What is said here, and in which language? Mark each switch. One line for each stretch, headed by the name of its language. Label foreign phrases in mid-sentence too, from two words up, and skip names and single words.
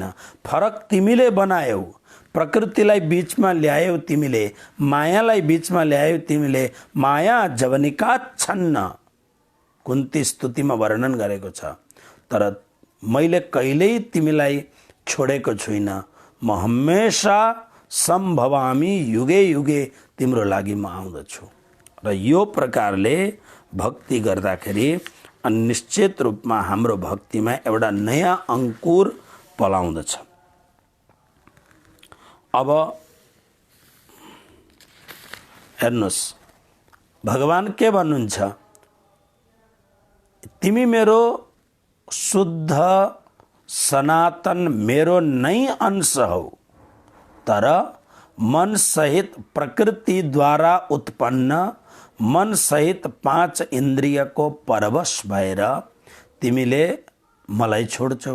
Nepali: फरक तिमीले बनायौ, प्रकृतिलाई बीचमा ल्यायौ तिमीले, मायालाई बीचमा ल्यायौ तिमीले। माया जवनिका छन्न कुन्ती स्तुतिमा वर्णन गरेको छ। तर मैले कहिल्यै तिमीलाई छोडेको छुइनँ, म हमेशा
Sanskrit: सम्भवामी, युगे युगे
Nepali: तिम्रो लागि म आउँदछु। र यो प्रकारले भक्ति गर्दाखेरि निश्चित रूपमा हाम्रो भक्तिमा एउटा नयाँ अंकुर पलाउँदछ। अब हेर्नुहोस्, भगवान के भन्नुहुन्छ, तिमी मेरो शुद्ध सनातन मेरो नै अंश हौ, तर मन सहित प्रकृति द्वारा उत्पन्न मन सहित 5 इन्द्रियको परवश भएर तिमीले मलाई छोड्छौ।